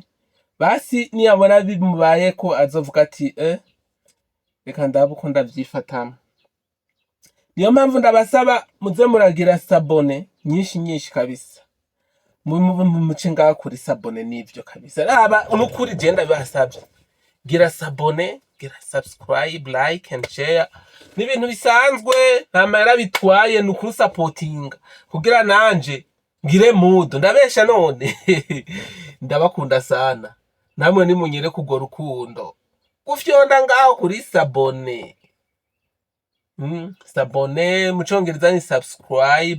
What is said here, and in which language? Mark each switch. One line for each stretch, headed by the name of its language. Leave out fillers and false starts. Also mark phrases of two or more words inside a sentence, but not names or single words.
Rundi: Basi niyabona bimubaye ko azovuga ati reka ndabe uko ndavyifatamo. Niyo mpamvu ndabasaba muze muragira sabone nyinshi kabisa. Muce ngaha kuri sabone n'ivyo kabisa. Raba nukuri je ndabasavye. Gira sabone, gira subscribe,
English: like and share.
Rundi: Ni ibintu bisanzwe, nta mahera bitwaye, ni ukurusapotinga kugira nanje ngire mood. Ndabesha none. Ndabakunda sana. Namwe nimunyere kugora urukundo. Gufyonda ngaho kuri sabone. Sabone mu Congereza ni subscribe.